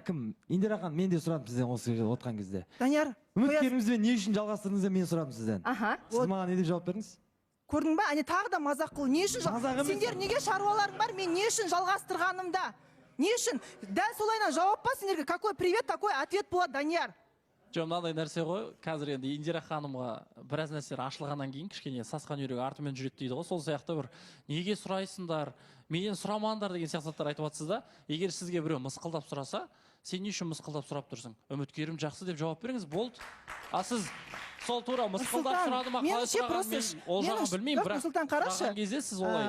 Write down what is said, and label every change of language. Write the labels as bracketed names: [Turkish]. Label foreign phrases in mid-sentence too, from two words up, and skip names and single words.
[Kazakh] Кім? Индира ханым, мен де сұрадым сізден осы жерде отқан кезде. Данияр, Үміткеріңізбен не үшін жалғастырдыңыз мен сұрадым сізден. Аха. Сіз маған не деп жауап бердіңіз? көрдің ба? Әне тағы да мазақ қыл. Не үшін Мазақ емес. сендер неге шаруаларың бар? Мен не үшін жалғастырғанымда? Не үшін? Дәл солайынан жауап па сендерге? [Russian] Какой привет, такой ответ болады, Данияр. [Kazakh] жоқ, мынандай нәрсе ғой, қазір енді Индира ханымға біраз нәрселер ашылғаннан кейін кішкене сасқан үйрек артымен жүреді дейді ғой, сол сияқты бір неге сұрайсыңдар, менен сұрамаңдар деген сияқты заттар айтып жатсыз да. Егер сізге біреу мысқылдап сұраса, сен не үшін мысқылдап сұрап тұрсың? Үміткерім жақсы деп жауап беріңіз, болды. А сіз сол тура мысқылдап сұрады ма, қалай сұраған, мен ол жағын білмеймін, бірақ сұраған кезде сіз олай